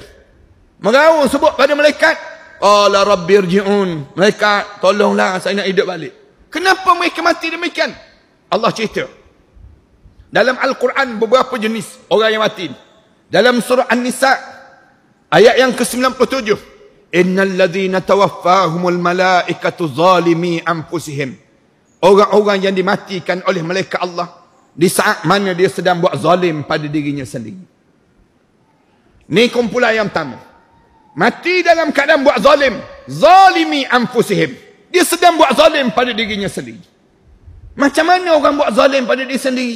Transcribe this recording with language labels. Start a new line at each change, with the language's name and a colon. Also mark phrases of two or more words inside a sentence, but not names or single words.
Malay: Meraung sebut pada malaikat,
Arabic: قال رب ارجعون.
Malay: Malaikat, tolonglah saya nak hidup balik. Kenapa mereka mati demikian? Allah cerita dalam Al-Quran beberapa jenis orang yang mati. Dalam surah An-Nisa ayat yang ke-97,
Arabic: إن الذين توفاهم الملائكة ظالمي أنفسهم.
Malay: Orang-orang yang dimatikan oleh malaikat Allah di saat mana dia sedang buat zalim pada dirinya sendiri. Ni kumpulan yang pertama. Mati dalam keadaan buat zalim,
Arabic: ظالمي أنفسهم.
Malay: Dia sedang buat zalim pada dirinya sendiri. Macam mana orang buat zalim pada diri sendiri?